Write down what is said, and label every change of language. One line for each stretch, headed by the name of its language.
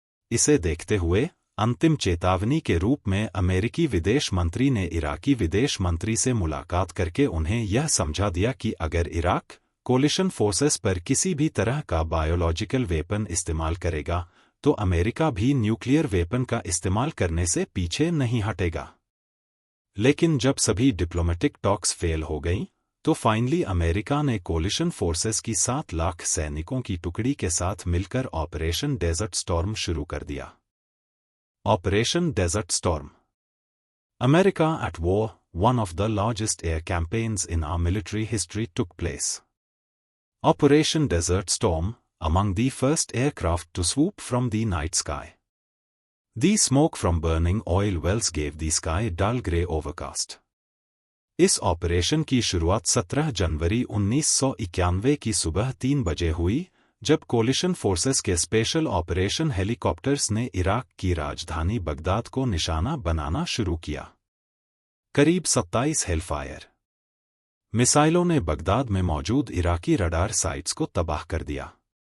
Hindi: इसे देखते हुए अंतिम चेतावनी के रूप में अमेरिकी विदेश मंत्री ने इराकी विदेश मंत्री से मुलाकात करके उन्हें यह समझा दिया कि अगर इराक कोलिशन फोर्सेस पर किसी भी तरह का बायोलॉजिकल वेपन इस्तेमाल करेगा तो अमेरिका भी न्यूक्लियर वेपन का इस्तेमाल करने से पीछे नहीं हटेगा। लेकिन जब सभी डिप्लोमेटिक टॉक्स फेल हो गईं, तो फाइनली अमेरिका ने कोलिशन फोर्सेस की 7 लाख सैनिकों की टुकड़ी के साथ मिलकर ऑपरेशन डेजर्ट स्टॉर्म शुरू कर दिया।
English: Operation Desert Storm. America at war, one of the largest air campaigns in our military history took place. Operation Desert Storm, among the first aircraft to swoop from the night sky. The smoke from burning oil wells gave the sky dull grey overcast.
Hindi: इस operation की शुरुआत 17 जनवरी 1991 की सुबह 3 बजे हुई, जब collision forces के special operation helicopters ने इराक की राजधानी बगदाद को निशाना बनाना शुरू किया। करीब 27 हेलफायर मिसाइलों ने बगदाद में मौजूद इराकी रडार साइट्स को तबाह कर दिया।